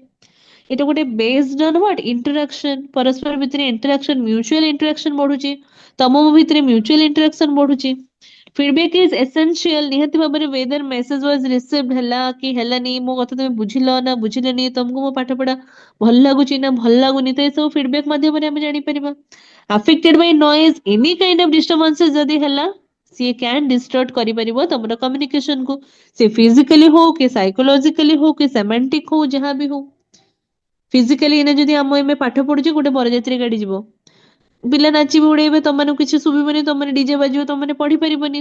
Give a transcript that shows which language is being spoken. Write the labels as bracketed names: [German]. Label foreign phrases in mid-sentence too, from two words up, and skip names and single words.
[Odia] এটা ଗୋଟେ [English] based on what interaction, [Odia] ପରସ୍ପର ଭିତରେ ଇଣ୍ଟରାକ୍ସନ, [English] mutual interaction [Odia] ବଢୁଛି, ତମ ମୋ ଭିତରେ [English] mutual interaction [Odia] ବଢୁଛି। [English] feedback is essential, [Odia] ନିହାତି ଭାବରେ [English] whether message was received [Odia] ହେଲା କି ହେଲାନି, ମୋ କଥା ତମେ ବୁଝିଲ ନା ବୁଝିଲନି, ତମକୁ ମୋ ପାଠ ପଢା ଭଲ ଲାଗୁଛି ନା ଭଲ ଲାଗୁନି, ତ ଏସବୁ ଫିଡବ୍ୟାକ୍ ମାଧ୍ୟମରେ ଆମେ ଜାଣିପାରିବା। [English] affected by noise, any kind of disturbances [Odia] ଯଦି ହେଲା, ସିଏ [English] can distort [Odia] କରିପାରିବ ତମର କମ୍ୟୁନିକେସନ କୁ, ସେ ଫିଜିକାଲି ହଉ କି ସାଇକୋଲୋଜିକାଲି ହଉ କି ସେମାଣ୍ଟିକ ହଉ, ଯାହା ବି ହଉ। ଫିଜିକାଲି ଏଇନା ଯଦି ଆମେ ପାଠ ପଢୁଛେ, ଗୋଟେ ବରଯାତ୍ରୀ ଗାଡି ଯିବ, ପିଲା ନାଚିବେ ଉଡେଇବେ, ତମମାନଙ୍କୁ କିଛି ଶୁଭିବନି, ତମମାନେ ଡିଜେ ବାଜିବ, ତମମାନେ ପଢିପାରିବନି।